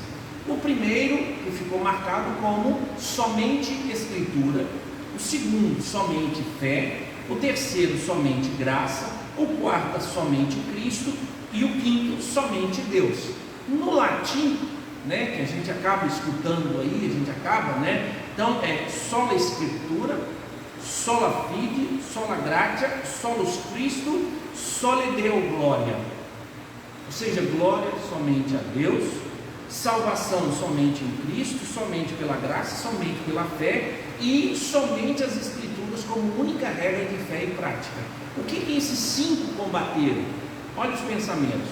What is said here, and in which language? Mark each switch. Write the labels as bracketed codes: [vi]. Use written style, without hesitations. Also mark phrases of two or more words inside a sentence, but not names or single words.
[pt] O primeiro, que ficou marcado como somente escritura. O segundo, somente fé. O terceiro, somente graça. O quarto, somente Cristo. E o quinto, somente Deus. No latim, né, que a gente acaba escutando aí, então é [la] sola escritura, sola fide, sola gratia, solus Christo, soli Deo gloria. [pt] Ou seja, glória somente a Deus, salvação somente em Cristo, somente pela graça, somente pela fé e somente as escrituras como única regra de fé e prática. O que esses 5 combateram? Olha os pensamentos.